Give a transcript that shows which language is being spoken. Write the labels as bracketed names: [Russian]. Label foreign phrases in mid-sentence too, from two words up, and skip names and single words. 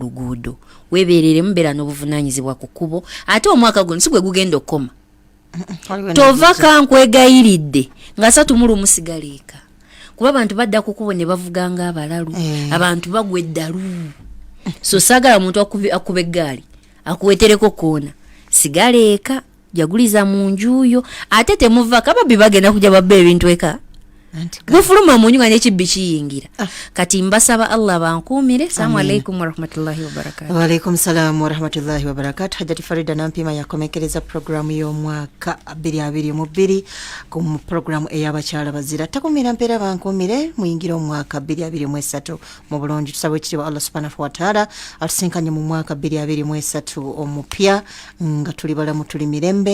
[Ganda] luguudo weeberere mbeera n'obuvunanyizibwa ku kkubo ate omwaka guno si gwe gugenda okoma tova kankwegayiridde nga 3 musigaleeka kuba abantu badda ku kkubo ne bavuga nga abalalu abantu bagwa eddalu so saagala omuntu akuba eggaali akuwetereko koona sigaleeka jaguliza mu njuyo ate temuva kababi bagenda kujja babbe ebintu eka bufuluma mu nyunga n'ekibbi kiyingira kati mbasaba Allah bankuumire. [Arabic] السلام عليكم ورحمة الله وبركاته. وعليكم السلام ورحمة الله وبركاته. [Ganda] Hajati Farida Nampima yakomekereza programu y'omwaka 2022 ku programu ey'abakyala bazira takumira mpera bankuumire muyingira omwaka 2023 mu bulungi tusabwe kitibwa [Arabic] الله سبحانه وتعالى [Ganda] atusinkanye mu mwaka 2023 omupya nga tuli balamu tuli mirembe